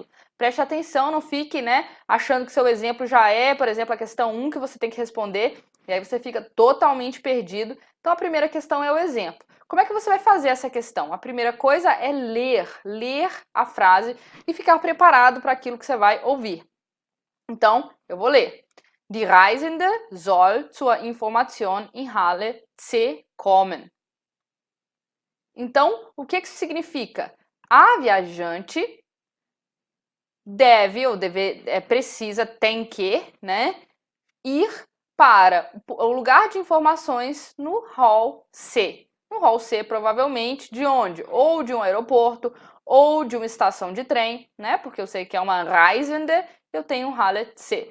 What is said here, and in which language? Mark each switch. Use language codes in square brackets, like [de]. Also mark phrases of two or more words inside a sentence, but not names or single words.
[pt] Preste atenção, não fique, achando que seu exemplo já é, por exemplo, a questão 1 que você tem que responder, e aí você fica totalmente perdido. Então, a primeira questão é o exemplo. Como é que você vai fazer essa questão? A primeira coisa é ler a frase e ficar preparado para aquilo que você vai ouvir. Então, eu vou ler. [de] Die Reisende soll zur Information in Halle C kommen. [pt] Então, o que isso significa? A viajante tem que, ir para o lugar de informações no Hall C. No Hall C, provavelmente, de onde? Ou de um aeroporto, ou de uma estação de trem, porque eu sei que é uma Reisende, eu tenho um Halle C.